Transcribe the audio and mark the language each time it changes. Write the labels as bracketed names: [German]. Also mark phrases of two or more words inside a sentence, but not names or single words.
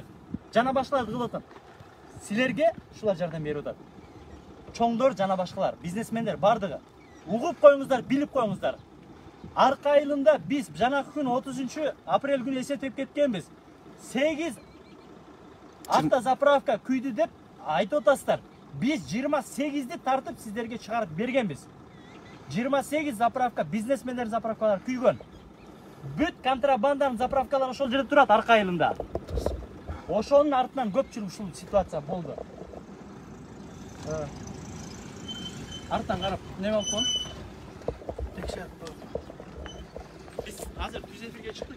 [Kyrgyz] Жана башкалар кылып атат. Силерге ушулар жардам берип атат. Чоңдор жана башкалар, бизнесмендер бардыгы. Угуп коюңуздар, билип коюңуздар. Арка айылында биз жанакы күн 30 апрель күнү эсептеп кеткенбиз. 8 автозаправка күйдү деп айтып атасыздар. Биз 28'ди тартып сиздерге чыгарып бергенбиз. 28 заправка, бизнесмендер заправкалар küyгөн. Бүт контрабанданын заправкалар ошол жерде турат арка айылында. Ошонун артынан көпчүлүк ушул ситуация болду. Арттан карап, неме болуп калды? Biz азыр түз эфирге чыктык.